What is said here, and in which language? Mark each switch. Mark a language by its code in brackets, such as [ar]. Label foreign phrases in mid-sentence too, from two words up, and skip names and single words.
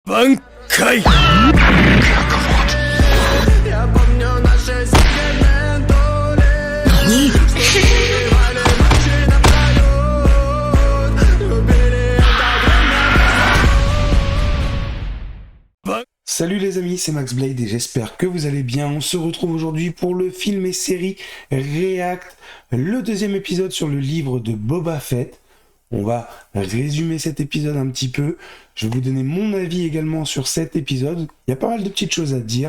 [ru] 挽回 Я помню наши секретные доли. Сливали ночи напролёт. Любили это время. [fr] Salut les amis, c'est Max Blade et j'espère que vous allez bien. On se retrouve aujourd'hui pour le film et série React, le deuxième épisode sur le livre de Boba Fett. On va résumer cet épisode un petit peu. Je vais vous donner mon avis également sur cet épisode. Il y a pas mal de petites choses à dire.